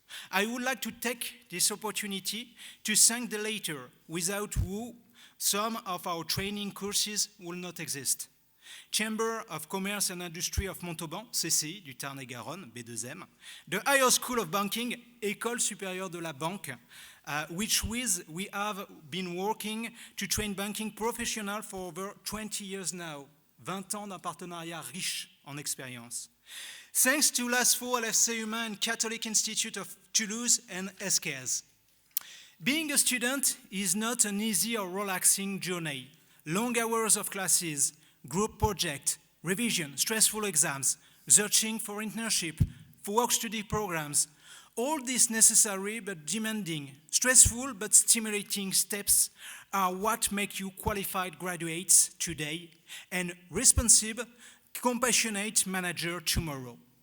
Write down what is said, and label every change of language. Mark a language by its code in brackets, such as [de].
[en] I would like to take this opportunity to thank the latter, without who some of our training courses will not exist. Chamber of Commerce and Industry of Montauban, CCI, du Tarn-et-Garonne, B2M, the Higher School of Banking, École Supérieure de la Banque, which we have been working to train banking professionals for over 20 years now. [fr] 20 ans d'un partenariat riche en expérience. [en] Thanks to l'ASFO, LFC Humain, and Catholic Institute of Toulouse and ESCAS. Being a student is not an easy or relaxing journey. Long hours of classes, group project, revision, stressful exams, searching for internship, for work-study programs, all these necessary but demanding, stressful but stimulating steps are what make you qualified graduates today and responsible, compassionate manager tomorrow.